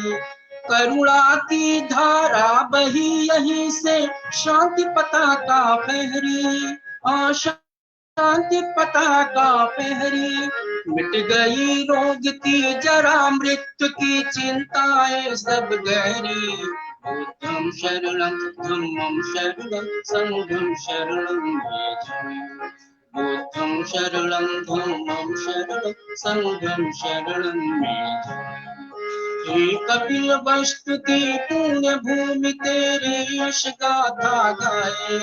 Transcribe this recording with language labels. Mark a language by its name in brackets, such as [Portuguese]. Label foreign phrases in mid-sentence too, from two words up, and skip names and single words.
[Hindi] करुणा की धारा बही यहीं से शांति पताका फहरी। शांति पताका फहरी। मिट गई रोग की जरा मृत्यु की चिंताएं सब गहरी। [Pali] बुद्धं शरणं धम्मं शरणं संघं शरणं भजामि। बुद्धं शरणं धम्मं शरणं संघं शरणं भजामि। [Hindi] हे कपिल वस्तु की पुण्य भूमि तेरी यश गाथा गाए।